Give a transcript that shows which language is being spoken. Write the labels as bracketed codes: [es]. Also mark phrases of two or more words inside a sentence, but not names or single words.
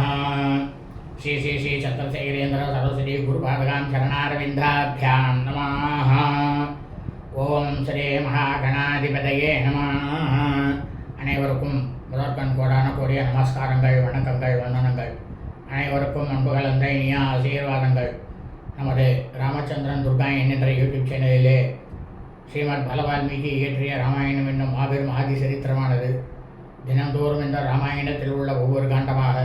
[sa] श्री श्री श्री चतुर्शैलेन्द्र सरस्वती गुरुपादगां चरणारविन्दाभ्यां नमः। ओम् श्री महागणाधिपतये नमः. [ta] அனைவருக்கும் முதற்கண் கோடான கோடிய நமஸ்காரங்கள், வணக்கங்கள், வந்தனங்கள். அனைவருக்கும் அன்பு கலந்த இனிய ஆசீர்வாதங்கள். நமது ராமச்சந்திரன் துர்கா என்கின்ற யூடியூப் சேனலிலே ஸ்ரீமத் பலவால்மீகி இயற்றிய ராமாயணம் என்னும் மாபெரும் ஆதி சரித்திரமானது தினந்தோறும் இந்த ராமாயணத்தில் உள்ள ஒவ்வொரு காண்டமாக,